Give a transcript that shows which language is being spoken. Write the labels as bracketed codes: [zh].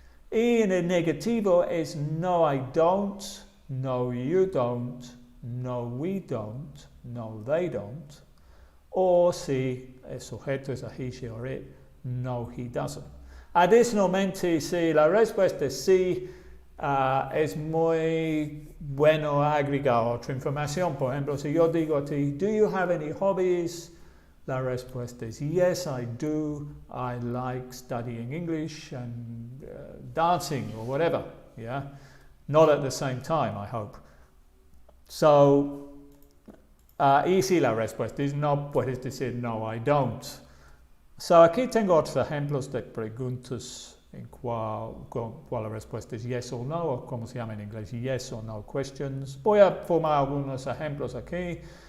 [es] Y en el negativo es no, [en] I don't. No, you don't. No, we don't. No, they don't. [es] o si el sujeto es [en] a he, she or it, no, he doesn't. [es] Adicionalmente, si la respuesta es sí, es muy bueno agregar otra información. Por ejemplo, si yo digo a ti, [en] do you have any hobbies? [es] La respuesta es [en] yes, I do. I like studying English and dancing or whatever. Yeah, not at the same time, I hope. [es] So, y si la respuesta es no, puedes decir [en] no, I don't. [es] So, aquí tengo otros ejemplos de preguntas en cual la respuesta es yes o no, o como se llama en inglés, [en] yes or no questions. [es] Voy a formar algunos ejemplos aquí.